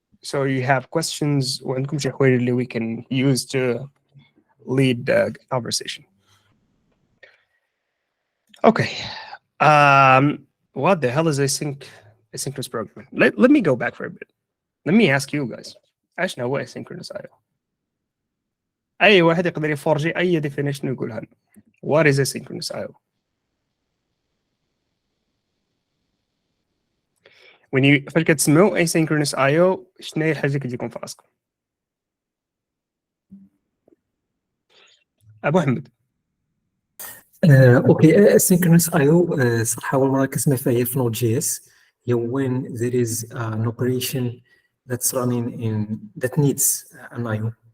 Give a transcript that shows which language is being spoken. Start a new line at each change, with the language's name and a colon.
English: So you have questions
Arabic: وعندكم شي حوايج اللي
English: we can use to lead the conversation. Okay. What the hell is asynchronous programming? Let me go back for a bit. Let me ask you guys.
Arabic: ايش هو
English: asynchronous I/O?
Arabic: أي واحد يقدر يفرجي أي definition يقولها لنا.
English: What is asynchronous I/O?
Arabic: فاش كتسمعوا asynchronous I/O شنو هي الحاجه اللي كتجيكم في راسكم؟ ابو حمد. اوكي asynchronous I/O صراحه اول مره كنسمع فيها هي في Node.js.
English: هي when there is an operation that's running in that needs an I/O.